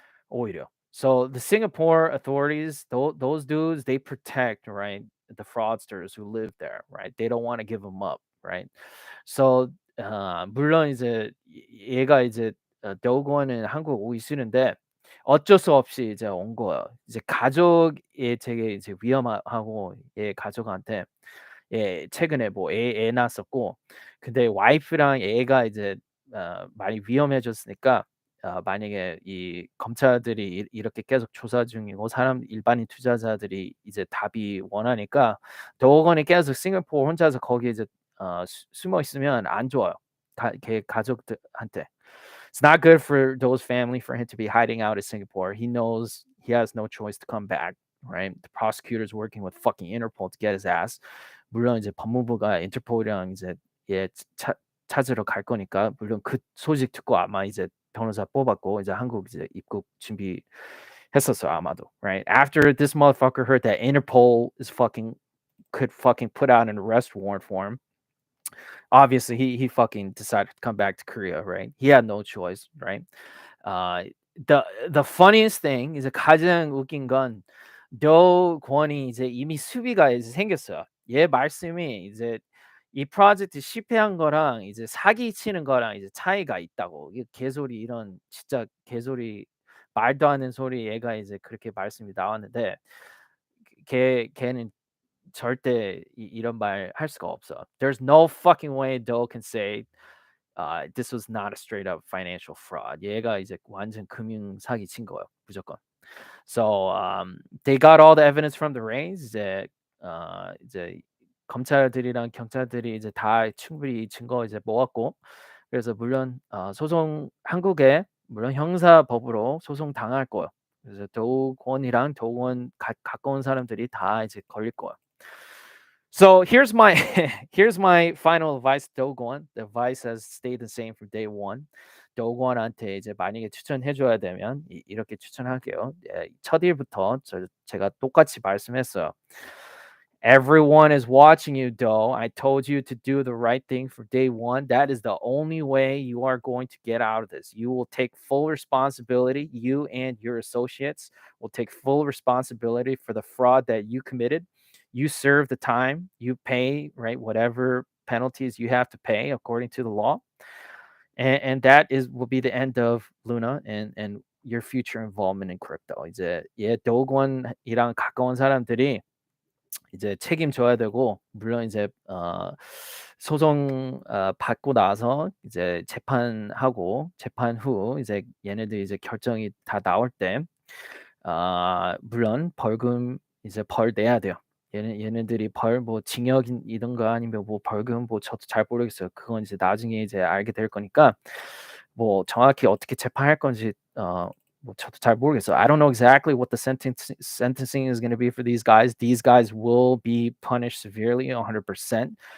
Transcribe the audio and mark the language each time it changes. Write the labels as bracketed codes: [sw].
[ko] 오히려. [en] So the Singapore authorities, those dudes, they protect, right, the fraudsters who live there, right? They don't want to give them up, right? [ko] So 물론 이제 얘가 이제 도건은 한국 오기 싫은데 어쩔 수 없이 이제 온 거예요. 이제 가족이 되게 이제 위험하고 얘 가족한테 최근에 뭐 애 낳았었고 근데 와이프랑 애가 이제 많이 위험해졌으니까 만약에 이 검찰들이 이렇게 계속 조사 중이고 일반인 투자자들이 이제 답이 원하니까 도건이 계속 싱가포르 혼자서 거기 이제 숨어 있으면 안 좋아요. 걔 가족들한테. [en] It's not good for Doe's family for him to be hiding out in Singapore. He knows he has no choice to come back, right? The prosecutor's working with fucking Interpol to get his ass. [ko] 물론 이제 법무부가 인터폴이랑 이제 찾으러 갈 거니까 물론 그 소식 듣고 아마 이제 변호사 뽑았고 이제 한국 이제 입국 준비했었어요 아마도, right? [en] After this motherfucker heard that Interpol could fucking put out an arrest warrant for him. Obviously he fucking decided to come back to Korea, right? He had no choice, right? The funniest thing [ko] 이제 가장 웃긴 건 도 권이 이제 이미 수비가 이제 생겼어요. 얘 말씀이 이제 이 프로젝트 실패한 거랑 이제 사기 치는 거랑 이제 차이가 있다고. 이게 개소리 이런 진짜 개소리 말도 안 되는 소리 얘가 이제 그렇게 말씀이 나왔는데 걔는 절대 이런 말 할 수가 없어. [en] There's no fucking way Doe can say this was not a straight up financial fraud. [ko] 얘가 이제 완전 금융 사기 친 거예요. 무조건. [en] So they got all the evidence from the raids. [ko] 이제 검찰들이랑 경찰들이 이제 다 충분히 증거 이제 모았고 그래서 물론 소송 한국에 물론 형사법으로 소송 당할 거예요. 그래서 도건이랑 도건 가까운 사람들이 다 이제 걸릴 거예요. [en] So here's my here's my final advice to 도건. The advice has stayed the same from day one. [ko] 도건한테 이제 만약에 추천해 줘야 되면 이렇게 추천할게요. 첫 일부터 제가 똑같이 말씀했어요. [en] Everyone is watching you, Doe. I told you to do the right thing for day one. That is the only way you are going to get out of this. You will take full responsibility. You and your associates will take full responsibility for the fraud that you committed. you serve the time, you pay, right, whatever penalties you have to pay according to the law, and that will be the end of Luna and your future involvement in crypto. [ko] 이제 도건이랑 가까운 사람들이 이제 책임져야 되고, 물론 이제 소송 받고 나서 이제 재판하고, 재판 후 이제 얘네들 이제 결정이 다 나올 때 물론 벌금 이제 벌 내야 돼요. 얘네들이 벌 뭐 징역이든가 아니면 뭐 벌금, 뭐 저도 잘 모르겠어요. 그건 이제 나중에 이제 알게 될 거니까 뭐 정확히 어떻게 재판할 건지 뭐 저도 잘 모르겠어요. [en] I don't know exactly what the sentencing is going to be for these guys. These guys will be punished severely, 100%.